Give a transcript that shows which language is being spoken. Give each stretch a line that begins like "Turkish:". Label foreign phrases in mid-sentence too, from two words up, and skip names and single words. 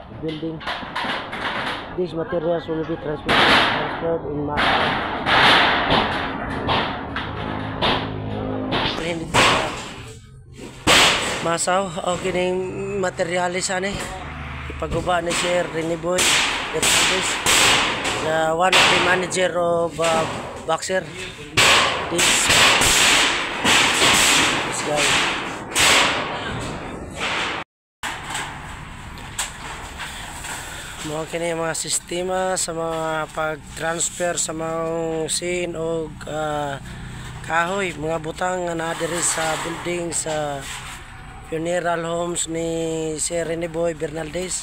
English: building. These materials will be transferred in Masaw.
Cebuano: Okay na yung materialis ani. Ipaguba ni Sir Rene Boy Bernaldez,
English: one of the manager of Boxer. This guy.
Cebuano: Mga kini mga sistema sa mga pag-transfer sa mga scene o kahoy, mga butang nga naa diri sa building sa funeral homes ni Sir Rene Boy Bernaldez.